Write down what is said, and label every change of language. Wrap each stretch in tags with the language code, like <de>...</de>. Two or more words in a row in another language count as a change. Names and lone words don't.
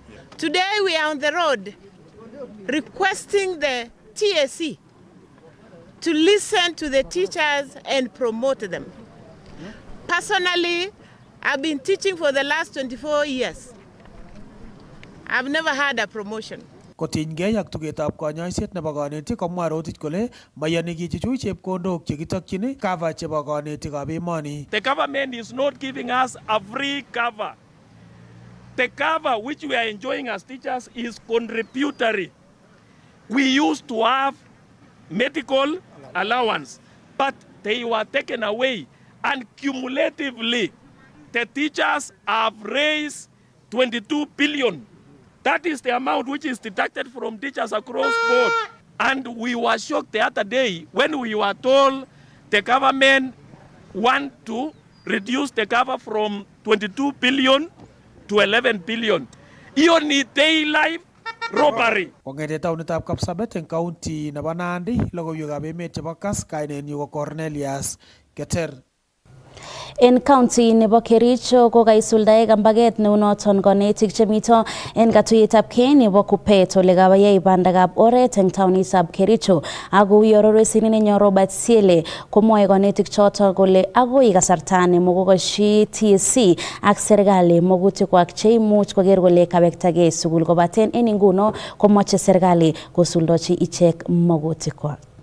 <en>Today we are on the road requesting the TSC to listen to the teachers and promote them. Personally, I've been teaching for the last 24 years. I've never had a promotion.</en> <kln>Kotinygei ak tugetab konyoiset nebo konetik komwa Rotich kole mayani kichuchui chepkondok chekitokyin cover chebo konetikab emoni.</kln> <en>The government is not giving us a free cover. The cover which we are enjoying as teachers is contributory. We used to have medical allowance, but they were taken away, and cumulatively the teachers have raised 22 billion. That is the amount which is deducted from teachers across board. And we were shocked the other day when we were told the government want to reduce the cover from 22 billion to 11 billion.</en> <sw>Hiyo ni</sw> <en>daylight robbery.</en> <kln>Kongete taunitab Kapsabet eng county nebo Nandi, logoiwekab emet chebo Kass, kainenyu ko Cornelius Keter. En county nebo Kericho ko kaisuldae kambaget neunoton konetik chemito en katuyetab kei nebo KUPPET ole kabayai bandagab oret eng taonitab Kericho ako yororosini nenyo Robert Siele komwoe konetik choto kole agoi kasarta nemokokoshi TSC ak serikali mogutikwak cheimuch koker kole kawektagei sukul kobaten en inguno komoche serikali kosuldochi ichek mogutikwak.</kln>